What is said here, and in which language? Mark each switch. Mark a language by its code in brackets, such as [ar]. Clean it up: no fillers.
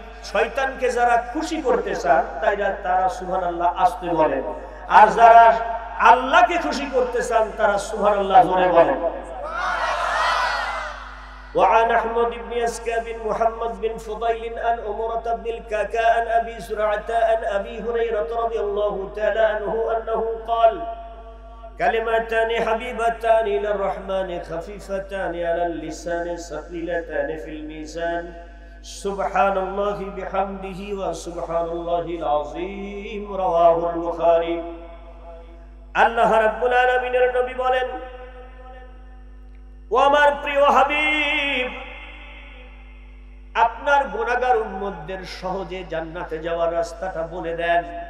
[bn] শয়তানকে যারা খুশি করতে চান তারা সুবহানাল্লাহ আস্তে বলেন, আর যারা আল্লাহকে খুশি করতে চান তারা সুবহানাল্লাহ জোরে বলেন। [ar] وعن أحمد بن يسكى بن محمد بن فضيل عن أمرة بن الكاكا عن أبي زرعة عن أبي هريرة رضي الله تعالى عنه أنه قال كلمتان حبيبتان إلى الرحمن خفيفتان على اللسان ثقيلتان في الميزان سبحان الله بحمده وسبحان الله العظيم رواه البخاري। [bn] আল্লাহ রাব্বুল আলামিনের নবী বলেন, ও আমার প্রিয় হাবিব, আপনার গুনাহগার উম্মতদের সহজে জান্নাতে যাওয়ার রাস্তাটা বলে দেন।